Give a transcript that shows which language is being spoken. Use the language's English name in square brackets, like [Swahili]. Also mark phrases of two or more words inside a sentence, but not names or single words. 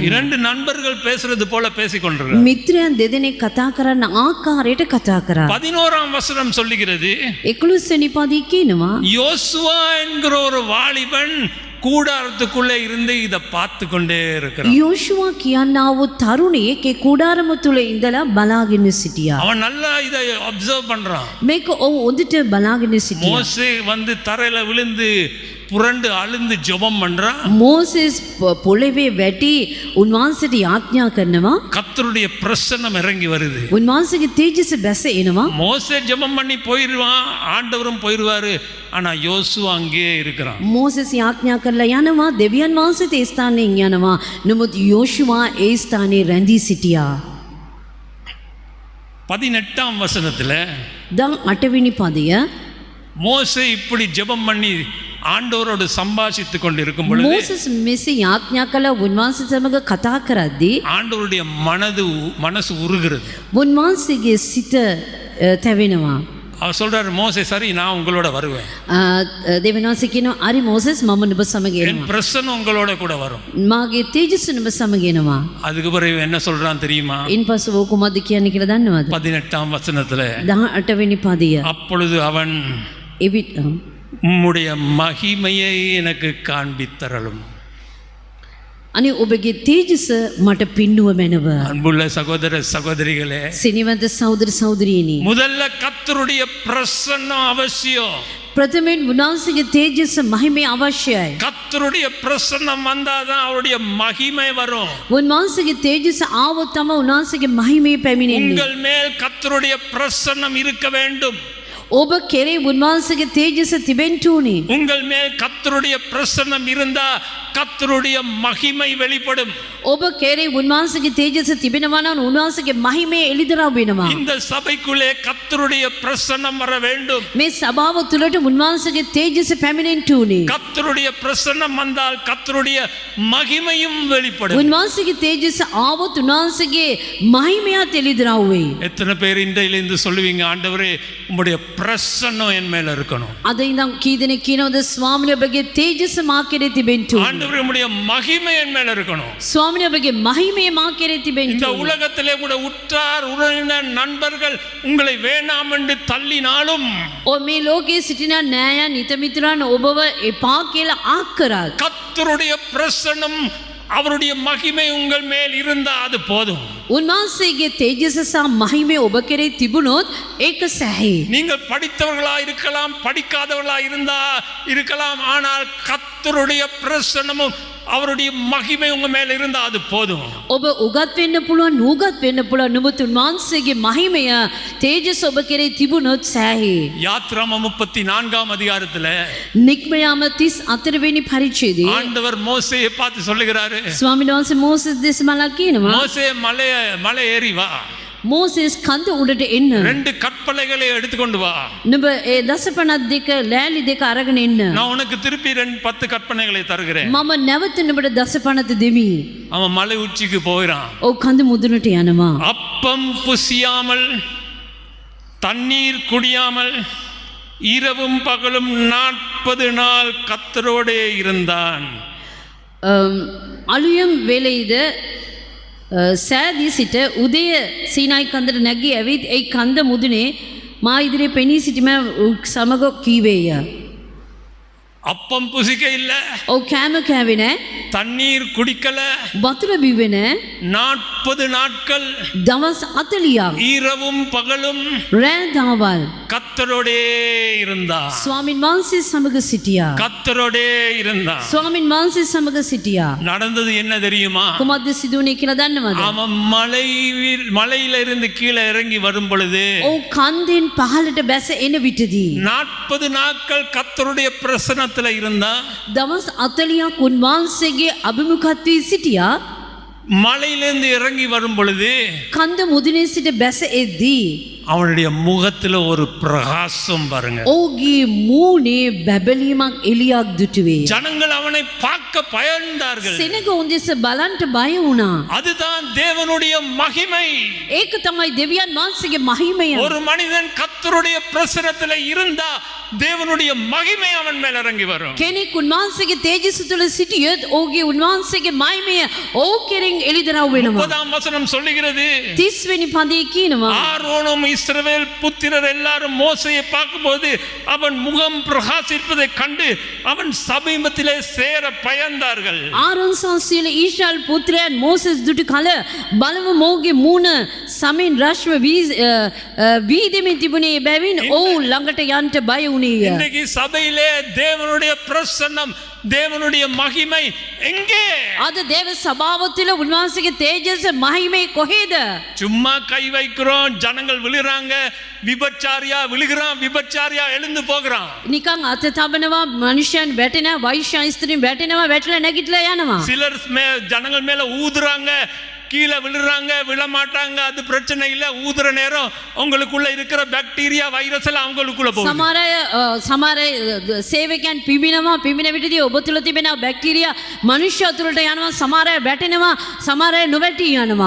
[Tamil] இரண்டு நண்பர்கள் பேசுறது போல பேசிக் கொண்டிருக்கிறார். [Sinhala] මිත්‍රයන් දෙදෙනෙක් කතා කරන ආකාරයට කතා කරා. [Tamil] 11ஆம் வசனம் சொல்லுகிறது, [Sinhala] 11 වෙනි පදයේ කියනවා [Tamil] யோசுவா என்கிற ஒரு வாலிபன் கூடாரத்துக்குள்ளே இருந்து இதை பார்த்து கொண்டே இருக்கிறான். [Sinhala] යෝෂුවා කියන්නා වූ තරුණයෙක් ඒ කූඩාරම තුල ඉඳලා බලාගෙන සිටියා. [Tamil] அவன் நல்லா இதை அப்சர்வ் பண்றான். [Sinhala] මේක ඔව් හොඳට බලාගෙන සිටියා. [Tamil] மோசே வந்து தரையில விழுந்து புரண்டு அழுந்து ஜெபம் பண்றான். [Sinhala] මෝසෙස් පොළවේ වැටි උන්වහන්සේට යාඥා කරනවා. [Tamil] கர்த்தருடைய பிரசன்னம் இறங்கி வருது. [Sinhala] උන්වහන්සේගේ තේජස බැස එනවා. [Tamil] மோசே ஜெபம் பண்ணி போயிடுவான், ஆண்டவரும் போயிடுவாரு. ஆனா யோசுவா அங்கேயே இருக்கிறான். [Sinhala] මෝසෙස් යාඥා කරලා යනවා, දෙවියන් වහන්සේට ඒ ස්ථානයෙන් යනවා. නමුත් යෝෂුවා ඒ ස්ථානයේ රැඳී සිටියා. [Tamil] 18ஆம் வசனத்துல [Sinhala] 18 වෙනි පදය [Tamil] மோசே இப்படி ஜெபம் பண்ணி ஆண்டவரோடு சம்பாஷித்துக் கொண்டு இருக்கும் பொழுது [Sinhala] මෝසෙස් මෙසේ යාඥා කළ උන්වහන්සේ සමග කතා කරද්දී [Tamil] ஆண்டவருடைய மனசு உருகிறது. [Sinhala] උන්වහන්සේගේ සිත තැවෙනවා. [Tamil] அவர் சொல்றாரு, மோசே சரி, நான் உங்களோட வருவேன், [Sinhala] දෙවියන් වහන්සේ කියනවා අරි මෝසෙස් මම නුඹ සමග [Tamil] என் [Sinhala] එනවා. [Tamil] பிரசன்னம் உங்களோட கூட வரும். [Sinhala] මාගේ තේජස නුඹ සමග එනවා. [Tamil] அதுக்கு பிறகு என்ன சொல்றான் தெரியுமா? [Sinhala] ඉන්පසු ඕක මොකද්ද කියන්නේ කියලා දන්නවද? [Tamil] 18ஆம் வசனத்துல [Sinhala] 18 වෙනි පදය. [Tamil] அப்பொழுது அவன் [Sinhala] එවිට [Tamil] உம்முடைய மகிமையை எனக்கு காண்பித்தரலும். [Sinhala] අනේ ඔබගේ තේජස මට පින්නුව මැනව. [Tamil] அன்புள்ள சகோதர சகோதரிகளே, [Sinhala] සිනිවන්ත සහෝදර සහෝදරියනි, [Tamil] முதல்ல கர்த்தருடைய பிரசன்னம் அவசியம். [Sinhala] ප්‍රථමයෙන් උන්වහන්සේගේ තේජස මහිමය අවශ්‍යයි. [Tamil] கர்த்தருடைய பிரசன்னம் வந்தாதான் அவருடைய மகிமை வரும். [Sinhala] උන්වහන්සේගේ තේජස ආවොත් තමයි උන්වහන්සේගේ මහිමය පැමිණෙන්නේ. [Tamil] உங்கள் மேல் கர்த்தருடைய பிரசன்னம் இருக்க வேண்டும். [Sinhala] ඔබ කෙරේ උන්වහන්සේගේ තේජස තිබෙන්න ඕනේ. [Tamil] உங்கள் மேல் கர்த்தருடைய பிரசன்னம் இருந்தா கர்த்தருடைய மகிமை வெளிப்படும். [Sinhala] ඔබ කෙරේ උන්වහන්සේගේ තේජස තිබෙනවා නම් උන්වහන්සේගේ මහිමය එළිදරව් වෙනවා. [Tamil] இந்த சபைக்குள்ளே கர்த்தருடைய பிரசன்னம் வர வேண்டும். [Sinhala] මේ සභාව තුළට උන්වහන්සේගේ තේජස පැමිණෙන්න ඕනේ. [Tamil] கர்த்தருடைய பிரசன்னம் வந்தால் கர்த்தருடைய மகிமையும் வெளிப்படும். [Sinhala] උන්වහන්සේගේ තේජස ආවොත් උන්වහන්සේගේ මහිමයත් එළිදරව් වෙයි. [Tamil] எத்தனை பேர் இன்றையிலிருந்து சொல்லுவீங்க, ஆண்டவரே உம்முடைய பிரசன்னம் என் மேல இருக்கணும், [Sinhala] අද ඉඳන් කී දෙනෙක් කියනවද ස්වාමීනි ඔබගේ තේජස මා කෙරේ තිබෙන්න ඕනේ. [Tamil] ஆண்டவரே உம்முடைய மகிமை என் மேல இருக்கணும். [Sinhala] ස්වාමීනි ඔබගේ මහිමය මා කෙරේ තිබෙන්න [Tamil] இந்த [Sinhala] ඕනේ. [Tamil] உலகத்திலே கூட உற்றார் உறவினர் நண்பர்கள் உங்களை வேண்டாம் என்று தள்ளினாலும் [Sinhala] ඔය මේ ලෝකයේ සිටින නෑයන් හිතමිතුරන් ඔබව එපා කියලා ආක් කරා. [Tamil] கர்த்தருடைய பிரசன்னம் அவருடைய மகிமை உங்கள் மேல் இருந்தா அது போதும். [Sinhala] උන්වහන්සේගේ තේජස සහ මහිමය ඔබ කෙරේ තිබුණොත් ඒක සැහේ. [Tamil] நீங்கள் படித்தவர்களா இருக்கலாம், படிக்காதவர்களா இருக்கலாம், ஆனால் கர்த்தருடைய பிரசன்னமும் அவருடைய மகிமை உங்க மேல இருந்தா அது போதும். [Sinhala] ඔබ උගත් වෙන්න පුළුවන්, නුගත් වෙන්න පුළුවන්, නමුත් උන්වහන්සේගේ මහිමය තේජස ඔබ කෙරේ තිබුණොත් සැහේ. [Tamil] யாத்ராம 34ஆம் அதிகாரத்துல [Sinhala] නික්මයාම 34 වෙනි පරිච්ඡේදයේ [Tamil] ஆண்டவர் மோசேயை பார்த்து சொல்லுகிறாரு, [Sinhala] ස්වාමීන් වහන්සේ මෝසෙස් දෙස මලා කියනවා [Tamil] மோசே மலை ஏறி வா, [Sinhala] මෝසෙස් කන්ද උඩට එන්න. [Tamil] 2 கற்பலைகளை எடுத்துக்கொண்டு வா, [Sinhala] නුඹ ඒ දසපනත් දෙක ලෑලි දෙක අරගෙන එන්න. [Tamil] நான் உனக்கு திருப்பி 10 கற்பனைகளை தருகிறேன். [Sinhala] මම නැවත නුඹට දසපනත දෙමි. [Tamil] அவன் மலை உச்சிக்கு போகிறான். [Sinhala] ඔව් කන්ද මුදුනට යනවා. [Tamil] அப்பம் புசியாமல் தண்ணீர் குடியாமல் இரவும் பகலும் 40 நாள் கர்த்தரோடே இருந்தான். [Sinhala] අලුයම් වේලෙයිද සෑදී සිට උදය සීනායි කන්දට නැගී ඇවිත් ඒ කන්ද මුදුනේ මා ඉදිරියේ පෙනී සිටීම සමග කීවේය. [Tamil] அப்பம் புசிக்க இல்ல, [Sinhala] ඔව් කෑම කෑවේ නෑ. [Tamil] தண்ணீர் குடிக்கல. [Sinhala] වතුර බිව්වේ නෑ. [Tamil] 40 நாட்கள் [Sinhala] දවස් 40ක් [Tamil] இரவும் பகலும் [Sinhala] රෑ දවල් [Tamil] கர்த்தரோடே இருந்தார். [Sinhala] ස්වාමින් වහන්සේ සමග සිටියා. [Tamil] கர்த்தரோடே இருந்தார். [Sinhala] ස්වාමින් වහන්සේ සමග සිටියා. [Tamil] நடந்தது என்ன தெரியுமா? [Sinhala] කුමක්ද සිදුවුනේ කියලා දන්නවද? [Tamil] அவன் மலையில இருந்து கீழே இறங்கி வரும் பொழுது [Sinhala] ඔව් කන්දෙන් පහළට බැස එන විටදී [Tamil] 40 நாட்கள் கர்த்தருடைய பிரசன்னத்துல இருந்தா. [Sinhala] දවස් 40ක් උන්වහන්සේගේ අභිමුඛත්වයේ සිටියා. [Tamil] மலையிலிருந்து இறங்கி வரும் பொழுது [Sinhala] කන්ද මුදුනේ සිට බැස එද්දී [Tamil] அவனுடைய முகத்துல ஒரு பிரகாசம் பாருங்க. [Sinhala] ඔහුගේ මූණේ බැබලීමක් එළියක් දුටුවේ. [Tamil] ஜனங்கள் அவனை பார்க்க பயந்தார்கள். [Sinhala] සෙනග උන්දෙස බලන්ට බය වුණා. [Tamil] அதுதான் தேவனுடைய மகிமை. [Sinhala] ඒක තමයි දෙවියන් වහන්සේගේ මහිමය. [Tamil] ஒரு மனிதன் கர்த்தருடைய பிரசன்னத்துல இருந்தா தேவனுடைய மகிமை அவன் மேல் இறங்கி வரும். [Sinhala] කෙනෙක් උන්වහන්සේගේ තේජස තුළ සිටියොත් ඔහුගේ උන්වහන්සේගේ මහිමය ඔහු කෙරෙන් එළිදරව් වෙනවා. [Tamil] 30 வசனம் சொல்லுகிறது, [Sinhala] 30 වෙනි පදයේ කියනවා [Tamil] ஆரோனும் இஸ்ரவேல் புத்திரர் எல்லாரும் மோசேயை பார்க்கும்போது அவன் முகம் பிரகாசிப்பதை கண்டு அவன் சமீபத்திலே சேர பயந்தார்கள். [Sinhala] ආරොන් සහ ඊශ්‍රායල් පුත්‍රයන් මෝසෙස් දුටු කල බලව මොහුගේ මූණ සමින් රශ්ව වීදෙමින් තිබුණේ බැවින් ඔහු ළඟට යන්න බය වුණේය. [Tamil] இன்றைக்கு சபையிலே தேவனுடைய பிரசன்னம், தேவனுடைய மகிமை எங்கே? [Sinhala] අද දේව සභාව තුළ උන්වහන්සේගේ තේජස මහිමේ කොහෙද? [Tamil] சும்மா கை வைக்கிறோம், ஜனங்கள் விழுறாங்க, விபச்சாரியா விழுகிறான், விபச்சாரியா எழுந்து போகிறான். [Sinhala] නිකන් අත තබනවා, මනුෂ්‍යයන් වැටෙනවා, වෛශ්‍ය ස්ත්‍රීන් වැටෙනවා, වැටලා නැගිටලා යනවා. [Tamil] சிலர் ஜனங்கள் மேல ஊதுறாங்க, கீழே விழுறாங்க, விழமாட்டாங்க, அது பிரச்சனை இல்லை. ஊதுற நேரம் உங்களுக்குள்ள இருக்கிற பாக்டீரியா வைரஸ் எல்லாம் அவங்களுக்குள்ள போகுது. [Sinhala] සමහර සේවකයන් පිබිනවා, පිබින විටදී ඔබ තුළ තිබෙන බැක්ටීරියා මනුෂ්‍ය තුළට යනවා, සමහර අය වැටෙනවා, සමහර අය නොවැටී යනවා.